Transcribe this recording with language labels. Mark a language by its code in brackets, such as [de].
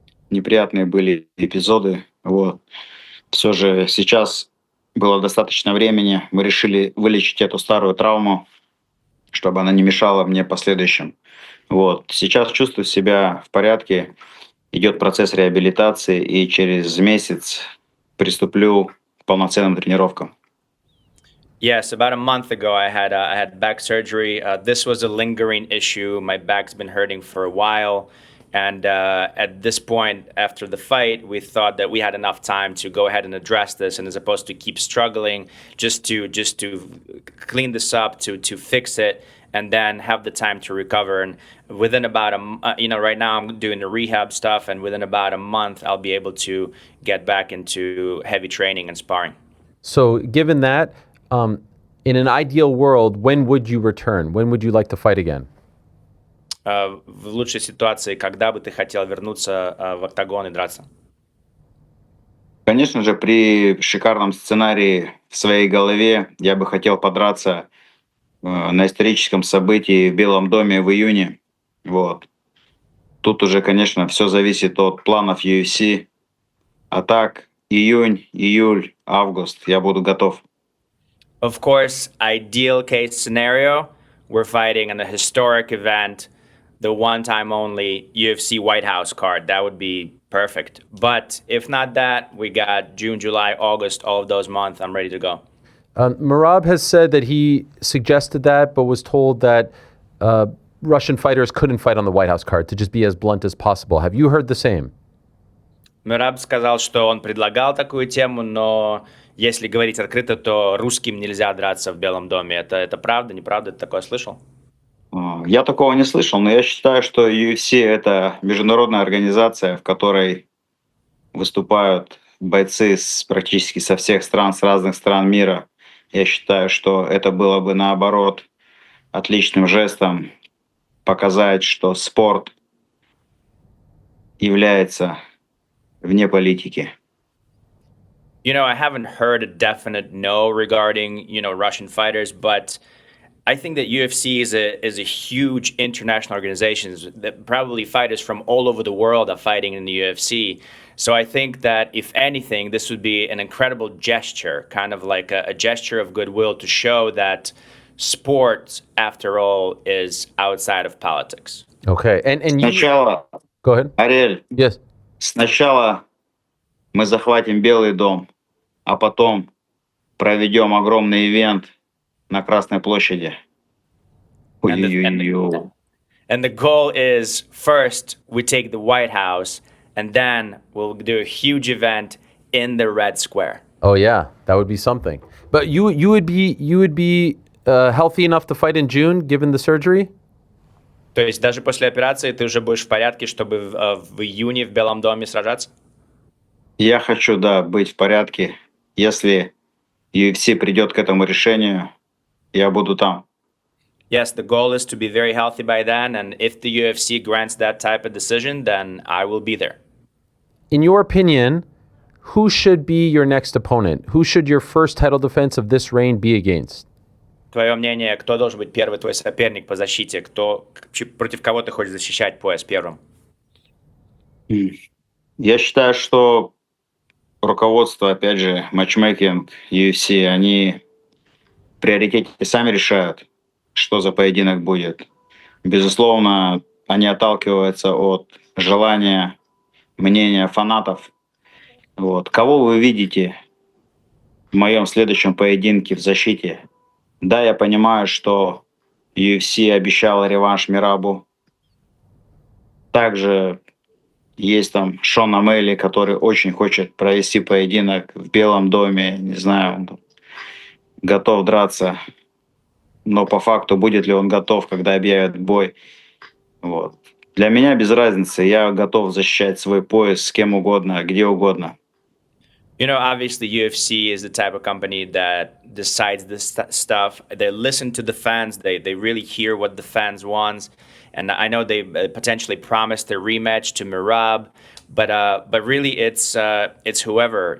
[ru] Неприятные были эпизоды. Вот. Все же сейчас было достаточно времени. Мы решили вылечить эту старую травму, чтобы она не мешала мне в последующем. Вот. Сейчас чувствую себя в порядке. Идет процесс реабилитации, и через месяц приступлю к полноценным тренировкам. [en] Yes, about a month ago, I had back surgery. This was a lingering issue. My back's been hurting for a while. And at this point, after the fight, we thought that we had enough time to go ahead and address this, and as opposed to keep struggling, just to clean this up, to fix it, and then have the time to recover. And within about right now I'm doing the rehab stuff, and within about a month, I'll be able to get back into heavy training and sparring. So, given that, in an ideal world, when would you return? When would you like to fight again? [ru] В лучшей ситуации, когда бы ты хотел вернуться в октагон и драться? Конечно же, при шикарном сценарии в своей голове я бы хотел подраться на историческом событии в Белом доме в июне. Вот. Тут уже, конечно, все зависит от планов UFC. А так, июнь, июль, август, я буду готов. [en] Of course, ideal case scenario, we're fighting in a historic event, the one time only UFC White House card. That would be perfect. But if not that, we got June, July, August, all of those months. I'm ready to go. Merab has said that he suggested that, but was told that Russian fighters couldn't fight on the White House card, to just be as blunt as possible. Have you heard the same? [ru] Мераб сказал, что он предлагал такую тему, но если говорить открыто, то русским нельзя драться в Белом доме. Это правда, неправда? Ты такое слышал? Я такого не слышал, но я считаю, что UFC — это международная организация, в которой выступают бойцы практически со всех стран, с разных стран мира. Я считаю, что это было бы, наоборот, отличным жестом показать, что спорт является вне политики. [en] You know, I haven't heard a definite no regarding, Russian fighters, but I think that UFC is a huge international organization that probably fighters from all over the world are fighting in the UFC. So I think that if anything, this would be an incredible gesture, kind of like a gesture of goodwill to show that sport, after all, is outside of politics. Okay. And you... [ru] Сначала, [en] Go ahead. [ru] Ариэль, [en] Yes. [ru] сначала мы захватим Белый дом, а потом проведем огромный ивент на Красной площади. [en] And the goal is first we take the White House, and then we'll do a huge event in the Red Square. Oh yeah, that would be something. But you would be healthy enough to fight in June, given the surgery? [ru] То есть даже после операции ты уже будешь в порядке, чтобы в июне в Белом доме сражаться? Я хочу, да, быть в порядке. Если UFC придет к этому решению, я буду там. [en] Yes, the goal is to be very healthy by then, and if the UFC grants that type of decision, then I will be there. In your opinion, who should be your next opponent? Who should your first title defense of this reign be against? [ru] Твое мнение, кто должен быть первый твой соперник по защите? Против кого ты хочешь защищать пояс первым? Я считаю, что руководство, опять же, матчмейкинг, UFC, они в приоритете сами решают, что за поединок будет. Безусловно, они отталкиваются от желания, мнения фанатов. Вот. Кого вы видите в моем следующем поединке в защите? Да, я понимаю, что UFC обещала реванш Мерабу. Также есть там Шон Амели, который очень хочет провести поединок в Белом доме. Не знаю, он готов драться. Но по факту, будет ли он готов, когда объявят бой. Вот. Для меня без разницы. Я готов защищать свой пояс с кем угодно, где угодно. [en] You know, obviously, UFC is the type of company that decides this stuff. They listen to the fans. They really hear what the fans want. And I know they potentially promised a rematch to Merab, but really it's whoever.